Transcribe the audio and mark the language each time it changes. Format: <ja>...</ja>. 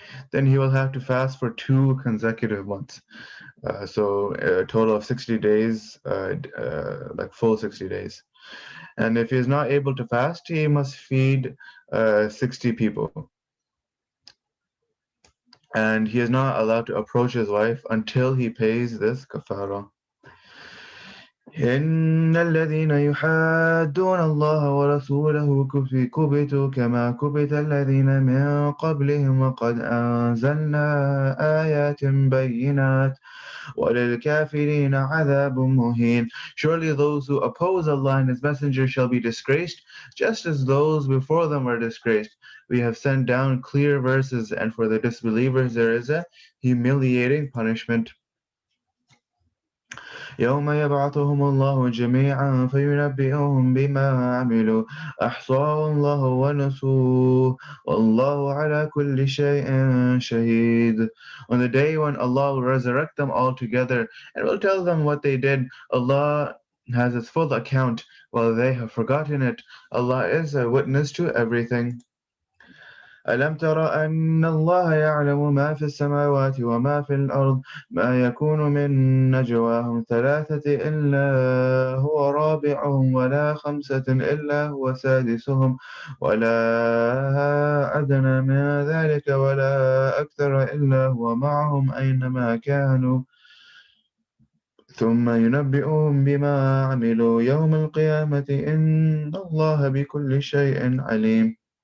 <en>then he will have to fast for 2 consecutive months. So a total of 60 days, like full 60 days. And if he is not able to fast, he must feed 60 people. And he is not allowed to approach his wife until he pays this kafara.</en> <ar>إن الذين يحادون الله ورسوله كبتوا كما كبت الذين من قبلهم وقد أنزلنا آيات بينات وَلِلْكَافِرِينَ عَذَابٌ مُهِينٌ.</ar> <en>Surely those who oppose Allah and His Messenger shall be disgraced, just as those before them were disgraced. We have sent down clear verses, and for the disbelievers there is a humiliating punishment.</en> <ar>يوم يبعثهم الله جميعا فينبئهم بما عملوا أحصاه الله ونسوه والله على كل شيء شهيد.</ar> <en>On the day when Allah will resurrect them all together and will tell them what they did, Allah has its full account while they have forgotten it. Allah is a witness to everything.</en> <ar>ألم تر أن الله يعلم ما في السماوات وما في الأرض ما يكون من نجواهم ثلاثة إلا هو رابعهم ولا خمسة إلا هو سادسهم ولا أدنى من ذلك ولا أكثر إلا هو معهم أينما كانوا ثم ينبئهم بما عملوا يوم القيامة إن الله بكل شيء عليم.</ar>